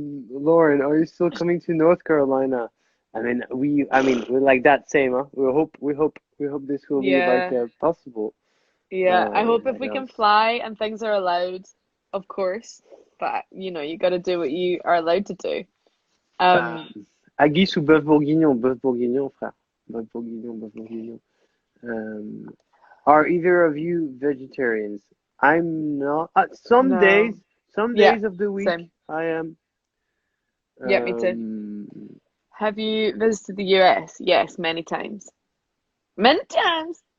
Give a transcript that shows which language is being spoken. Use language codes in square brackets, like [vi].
[en] Lauren, are you still coming to North Carolina? I mean, we're like that same, huh? We hope this will be like possible. Yeah, I hope if we can fly and things are allowed, of course. But you got to do what you are allowed to do. [fr] Haggis ou bœuf bourguignon, frère. Pas bourguignon, pas bourguignon. [en] Are either of you vegetarians? I'm not. Some No. Yeah, days of the week same. I am. Yeah, me too. Um, Have you visited the US? Yes, many times. Many times.